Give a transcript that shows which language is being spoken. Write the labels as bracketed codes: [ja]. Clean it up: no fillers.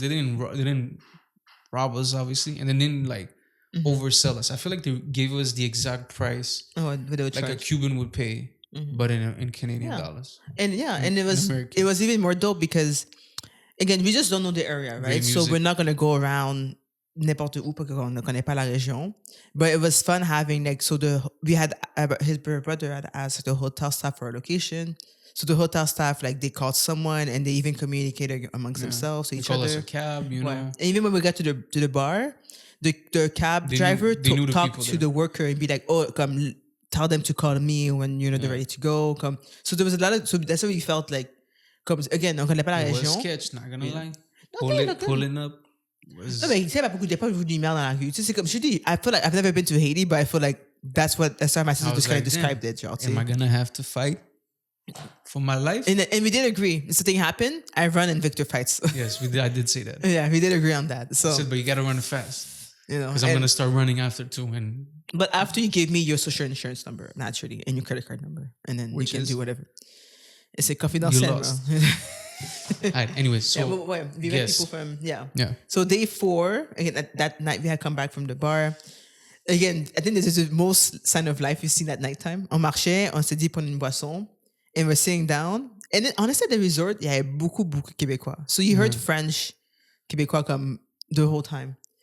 [en] They didn't rob us, obviously, and they didn't like oversell us. I feel like they gave us the exact price like a Cuban would pay, but in Canadian dollars. And and it was even more dope because again, we just don't know the area, right? So we're not gonna go around [fr] n'importe où parce qu'on ne connaît pas la région. [en] But it was fun having like we had his brother had asked the hotel staff for a location. So the hotel staff like they called someone and they even communicated amongst themselves to each other. Call us a cab, you know. And even when we got to the bar, the cab driver talked to the worker and be like, "Oh, come tell them to call me when they're ready to go." Come. So there was a lot of that's what we felt like. [fr] Comme [en] again, [fr] on connaît pas la région. [en] Sketch, not gonna lie. Pulling up. [fr] Non, mais tu sais, beaucoup de pas vu de lumière dans la rue. Tu sais, c'est comme je dis, [en] I feel like I've never been to Haiti, but I feel like that's how my sister described it. [fr] Genre, [en] am I gonna have to fight for my life? And we did agree. If something happened, I run and Victor fights. Yes, we did. I did say that. Yeah, we did agree on that. So, I said, but you gotta run fast. Because I'm gonna start running after too. But after you give me your social insurance number, naturally, and your credit card number, and then we can do whatever. It's a confidential. You lost. Alright, anyways, so we met people from So day 4, again that night we had come back from the bar. Again, I think this is the most sign of life you've seen at nighttime. [fr] On marchait, on s'est dit prendre une boisson, [en] and we're sitting down. And then, honestly, at the resort, [fr] il y avait beaucoup Québécois. [en] So you heard French, Québécois comme the whole time.